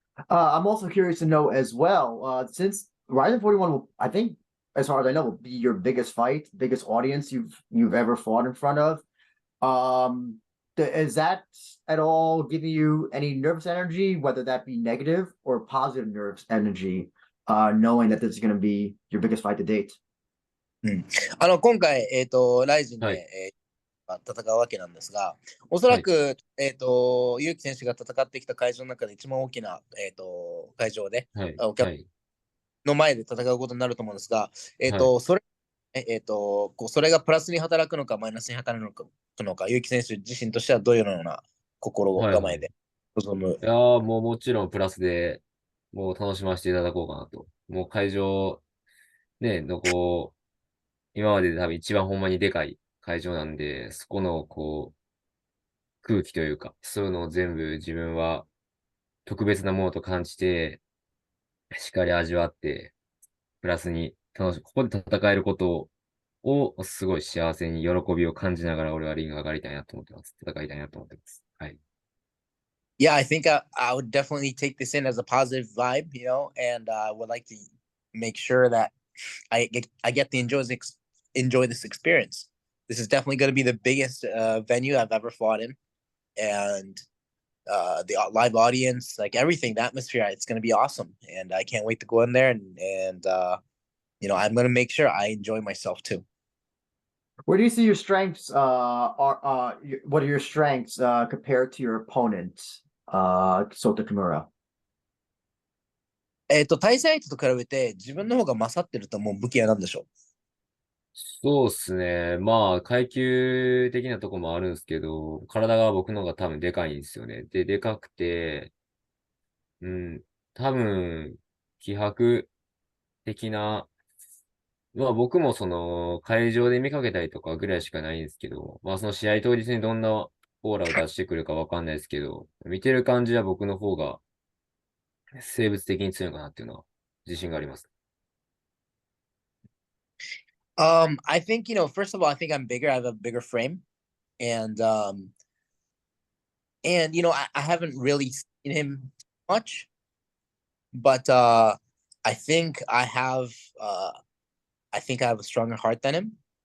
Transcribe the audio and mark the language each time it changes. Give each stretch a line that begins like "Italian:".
English: I'm also curious to know as well, since Rizin 41 will, I think, as far as I know, will be your biggest fight, biggest audience you've ever fought in front of. Um, is that at all giving you any nervous energy, whether that be negative or positive nervous energy, knowing that this is going to be your biggest fight to date?
Japanese: うん、今回、ライジンで、はい。戦うわけなんですが、おそらはい。く、ユキ選手が戦ってきた会場の中で一番大きな、会場で、はい。お客はい。の前で戦うことになると思うんですが、はい。それがプラスに働くのか、マイナスに働くのか、ユキ選手自身としてはどういうような心はい。はい。構えで臨む。いやー、もうもちろんプラスで、もう楽しませていただこうかなと。もう会場、ね、今までで多分一番ほんまにでかい会場なんで、そこの、空気というか、そういうのを全部自分は特別なものと感じて、しっかり味わって、プラスにここで戦えることをすごい幸せに喜びを感じながら俺はリング上がりたいなと思ってます。戦いたいなと思ってます。はい。
English: Yeah, I think I would definitely take this in as a positive vibe, and I would like to make sure that I get to enjoy this experience. This is definitely going to be the biggest venue I've ever fought in, and the live audience, like everything, the atmosphere, it's going to be awesome, and I can't wait to go in there and I'm going to make sure I enjoy myself too. Where do you see your strengths? What are your strengths compared to your opponent, Sota Kimura?
Japanese: 対戦相手と比べて自分の方が勝ってると思う武器は何でしょそうですね。まあ、階級的なとこもあるんですけど、体が僕の方が多分でかいんですよね。で、でかくて、うん、多分、気迫的な、まあ僕もその会場で見かけたりとかぐらいしかないんですけど、まあその試合当日にどんなオーラを出してくるかわかんないですけど、見てる感じは僕の方が生物的に強いかなっていうのは自信があります。
English: I think, first of all, I think I'm bigger. I have a bigger frame. And I haven't really seen him much, but I think uh I think I have a stronger heart than him.